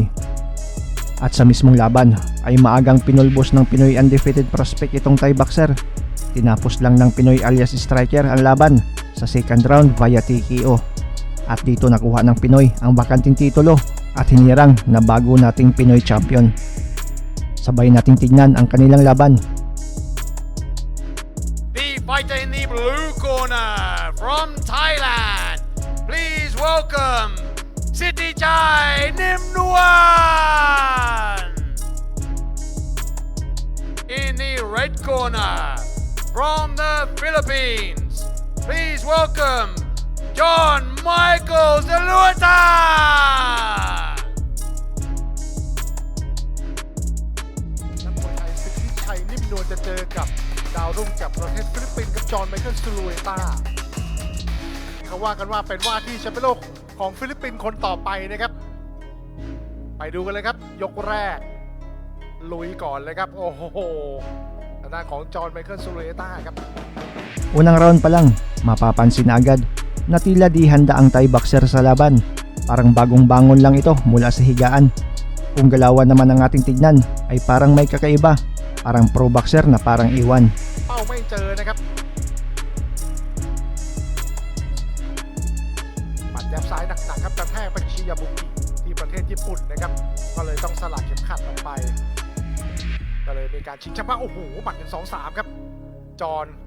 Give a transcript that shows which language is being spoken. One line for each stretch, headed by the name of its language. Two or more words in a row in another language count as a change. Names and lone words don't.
Filipino: At sa mismong laban ay maagang pinulbos ng Pinoy
English: undefeated prospect
Filipino: itong Thai boxer. Tinapos lang ng Pinoy alias Striker ang laban sa
English: second round via TKO.
Filipino: At dito nakuha ng Pinoy ang bakanting titulo at hinirang na bago nating Pinoy champion. Sabay nating tignan ang kanilang laban.
English: The fighter in the blue corner from Thailand. Please welcome Siti Chai Nim Nuwan. In the red corner from the Philippines. Please welcome John Michael Zulueta.
Thai: นักมวยไทยสิทธิชัยนิ่มนวลจะเจอกับดาวรุ่งจากประเทศฟิลิปปินส์กับจอห์นไมเคิลซูลูเอต้าเขาว่ากันว่าเป็นว่าที่แชมป์โลกของฟิลิปปินส์คนต่อไปนะครับไปดูกันเลยครับยกแรกลุยก่อนเลยครับโอ้โหทางด้านของจอห์นไมเคิลซูลูเอต้าครับ
Filipino: Unang round pa lang, mapapansin na agad na tila di handa ang Thai boxer sa laban. Parang bagong bangon lang ito mula sa higaan. Kung galawan naman ang ating tignan ay parang may kakaiba, parang
English: pro boxer
Filipino: na parang iwan.
Thai: เป้าไม่เจอนะครับปัดยับซ้ายหนักๆครับกระแทกไปชิยาบุกิที่ประเทศญี่ปุ่นนะครับก็เลยต้องสลัดเข็มขัดออกไปก็เลยมีการชิงแชมป์โอ้โหหมัด1 2 3ครับจอห์น